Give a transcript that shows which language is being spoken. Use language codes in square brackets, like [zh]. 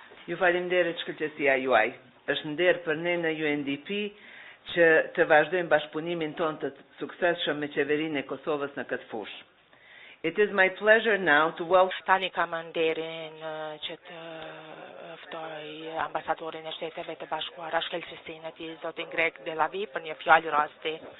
[sq] Ju faleminderit shkëlqësia juaj. Është nder për ne në UNDP që të vazhdojmë bashkëpunimin ton të suksesshëm me qeverinë e Kosovës në këtë fushë. [en] It is my pleasure now to welcome [sq] Tani kam nderin që të ftoj ambasadorin e Shteteve të Bashkuara, shkencësinë e tij zotin Greg Delavi për një fjalë rasti.